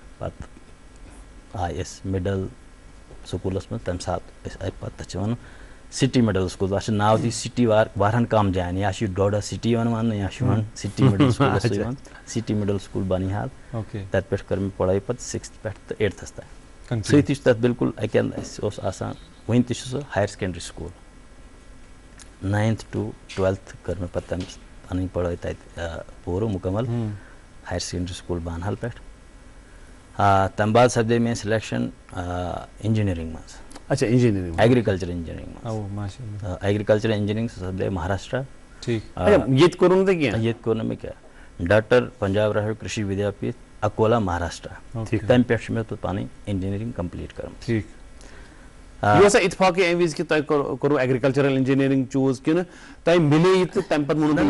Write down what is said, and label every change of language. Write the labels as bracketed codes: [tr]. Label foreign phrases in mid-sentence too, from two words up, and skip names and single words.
[ks] پتہٕ آیہِ أسۍ مڈل سکوٗلس منٛز، تمہِ ساتہٕ أسۍ آیہِ پتہٕ تتھ چھِ ونان سٹی مڈل سکوٗل. تتھ چھُ ناو تہِ سٹی واریاہن کم جاین، یا چھُ ڈوڈا سٹی یِوان وننہٕ، یا چھُ یِوان سٹی مڈل سکوٗلس یِوان سٹی مڈل سکوٗل بانیحال. تتہِ پٮ۪ٹھ کٔر مےٚ پڑھٲے پتہٕ 6th پٮ۪ٹھ تہٕ 8تھس تام. سۭتی چھُ تتھ بالکل اکہِ انٛدٕ اسہِ اوس آسان، وُنہِ تہِ چھُ سُہ ہایر سیکنڈری سکوٗل. 9th to 12th کٔر مےٚ پتہٕ تمہِ پنٕنۍ پڑھٲے تتہِ پوٗرٕ مُکمل ہایر سیکنڈری سکوٗل بانہال پٮ۪ٹھ. تمہِ بعد سپدے میٛٲنۍ سِلیکشن انجینئرنگ منٛز. اچھا انجینئرنگ، ایگریکلچر انجینئرنگ منٛز. ایگریکلچر انجینئرنگ سپدے مہاراشٹرا. ییٚتہِ کوٚروٕ نہٕ تۄہہِ کینٛہہ؟ ییٚتہِ کوٚر نہٕ مےٚ کینٛہہ. ڈاکٹر پنجاب راہل کرشی ودیا پیٖٹھ اکولا مہاراشٹرا. تمہِ پٮ۪ٹھ چھُ مےٚ توٚت پنٕنۍ انجینئرنگ کمپلیٖٹ کٔرمٕژ. یہ اوسا اتفاقی امہِ وِزِ کہِ تۄہہِ کوٚروٕ ایگریکلچرل انجینئرنگ چوٗز کِنہٕ تۄہہِ مِلے یہِ تہٕ تمہِ پتہٕ ووٚنوٕ